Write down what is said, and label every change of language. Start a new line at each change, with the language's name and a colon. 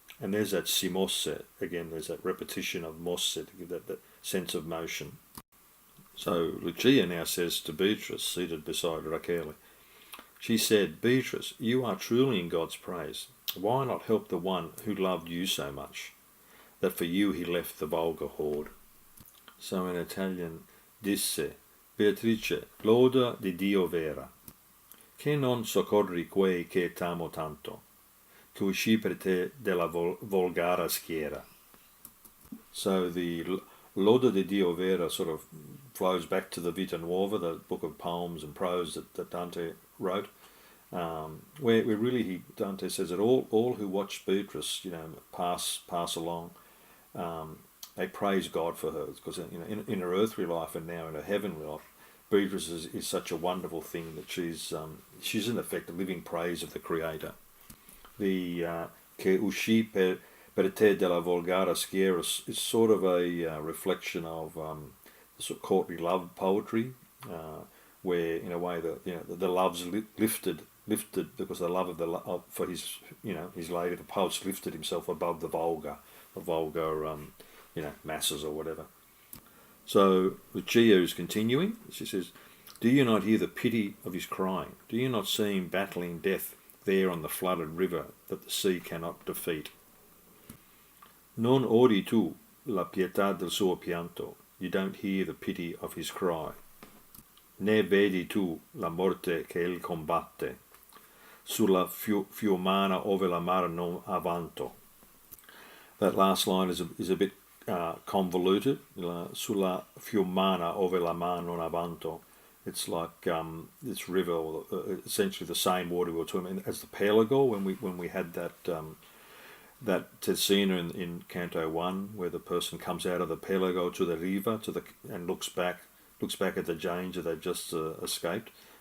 English: And there's that
Italian: si mosse,
English: again, there's that repetition of mosse to give that sense of motion. So Lucia now says to Beatrice, seated beside Rachele, she said, Beatrice, you are truly in God's praise. Why not help the one who loved you so much, that for you he left the vulgar horde? So in Italian,
Italian: disse, Beatrice, loda di Dio vera, che non soccorri quei che t'amo tanto, che uscì per te della volgara schiera.
English: So the
Italian: Loda di Dio vera
English: sort of flows back to the Vita Nuova, the book of poems and prose that Dante wrote, where really Dante says that all who watch Beatrice, pass along, they praise God for her, because in her earthly life and now in her heavenly life, Beatrice is such a wonderful thing that she's in effect a living praise of the Creator. The
Italian: che uscì per te della volgara schiera
English: is sort of a reflection of the sort of courtly love poetry, where in a way the love's lifted because the love of for his his lady, the poet's lifted himself above the vulgar masses or whatever. So Lucia is continuing. She says, do you not hear the pity of his crying? Do you not see him battling death there on the flooded river that the sea cannot defeat?
Italian: Non odi tu la pietà del suo pianto.
English: You don't hear the pity of his cry.
Italian: Ne vedi tu la morte che il combatte sulla fiumana ove la mar non avanto.
English: That last line is a bit convoluted.
Italian: Sulla fiumana ove la mar non avanto.
English: It's like this river, essentially the same water we were talking about as the Pelago when we had that Tessina in Canto 1, where the person comes out of the Pelago to the riva and looks back at the danger they've just escaped.